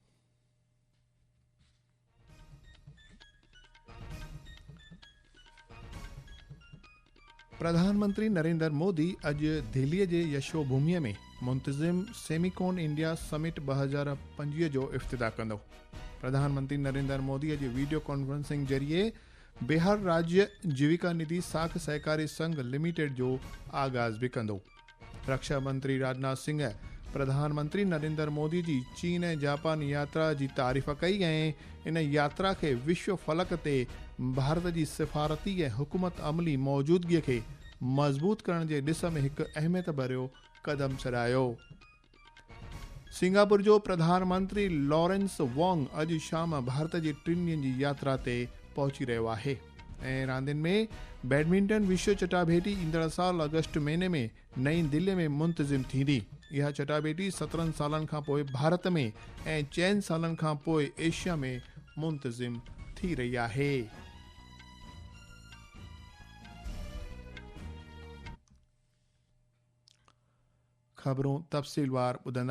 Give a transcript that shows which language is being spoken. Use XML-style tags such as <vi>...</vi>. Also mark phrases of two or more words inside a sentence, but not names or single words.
<sd>प्रधानमंत्री नरेंद्र मोदी अॼु दिल्लीअ जे यशोभूमिअ में मुंतज़िम सेमिकॉन इंडिया समिट 2025 जो इफ़्तिताह कंदो। प्रधानमंत्री नरेंद्र मोदी अॼु</sd> <en>video conferencing</en> <sd>ज़रिए बिहार राज्य जीविका निधि साख सहकारी संघ लिमिटेड जो आगाज़ भी कंदो। रक्षा मंत्री राजनाथ सिंह प्रधानमंत्री नरेंद्र मोदी जी चीन ऐं जापान यात्रा जी तारीफ़ कई ऐं इन यात्रा खे विश्व फलक ते भारत जी सिफ़ारती ऐं हुकूमत अमली मौजूदगीअ खे मज़बूत करण जे ॾिस में हिकु अहमियत भरियो क़दम छॾायो। सिंगापुर जो प्रधानमंत्री लॉरेंस वोंग अॼु शाम भारत जी 3 ॾींहनि जी यात्रा ते पहुची रहियो आहे ऐं रांदियुनि में बैडमिंटन विश्व चटाभेटी ईंदड़ साल अगस्त महीने में नई दिल्ली में मुंतज़िम थींदी। इहा चटाभेटी 17 सालनि खां पोइ भारत में ऐं 4 सालनि खां पोइ एशिया में मुंतज़िम थी रही आहे। ख़बरूं तफ़सीलवार ॿुधंदा।</sd>